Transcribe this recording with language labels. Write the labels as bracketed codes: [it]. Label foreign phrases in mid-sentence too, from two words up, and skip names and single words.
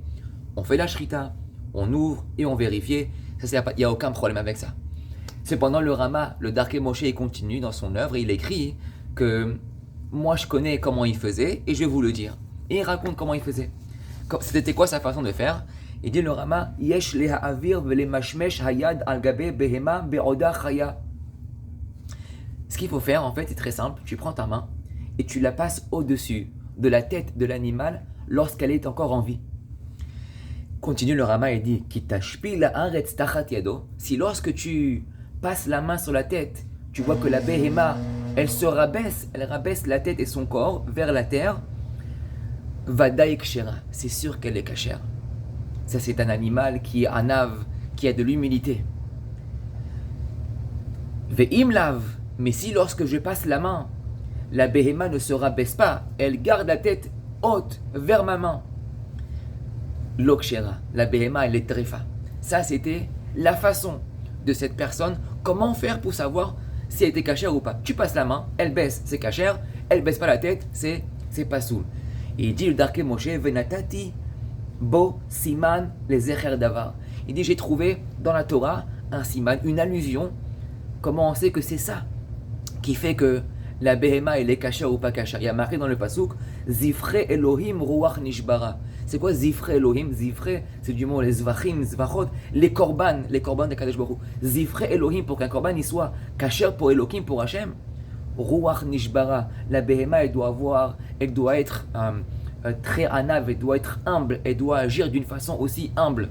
[fr] On fait la shrita, on ouvre et on vérifie. Ça, il n'y a aucun problème avec ça. Cependant, le Rama, le Darkei Moshe, il continue dans son œuvre et il écrit que moi je connais comment il faisait et je vais vous le dire. Et il raconte comment il faisait. C'était quoi sa façon de faire? Il dit le Rama, [he] יש להעביר ולמשמש היד על גבי בהמה בעודה חיה. [fr] Ce qu'il faut faire en fait, c'est très simple. Tu prends ta main et tu la passes au-dessus de la tête de l'animal lorsqu'elle est encore en vie. Continue le Rama et dit si lorsque tu passes la main sur la tête, tu vois que la behema, elle se rabaisse, elle rabaisse la tête et son corps vers la terre, [he] ודאי כשרה, [fr] c'est sûr qu'elle est cachère. Ça c'est un animal qui est anav, qui a de l'humilité. [he] ואם לאו, [fr] mais si lorsque je passe la main, la behema ne se rabaisse pas, elle garde la tête haute vers ma main, l'okshera, la behema elle est tréfa. Ça c'était la façon de cette personne, comment faire pour savoir si elle était cachère ou pas. Tu passes la main, elle baisse, c'est cachère, elle baisse pas la tête, c'est pas soul. Et il dit le Darkei Moshe, [he] ונתתי בו סימן לזכר דבר. [fr] Il dit j'ai trouvé dans la Torah un siman, une allusion, comment on sait que c'est ça qui fait que la behema elle est cachère ou pas cachère. Il y a marqué dans le pasuk [he] זבחי אלהים רוח נשברה. [fr] C'est quoi [he] זבחי אלהים? [fr] Zifre, c'est du mot les zvachim, zvachot, les korban de [he] קדוש ברוך הוא. זבחי אלהים, [fr] pour qu'un korban il soit cachère pour Elohim, pour Hachem. [he] רוח נשברה. [fr] La behema elle doit être très anav, elle doit être humble, elle doit agir d'une façon aussi humble.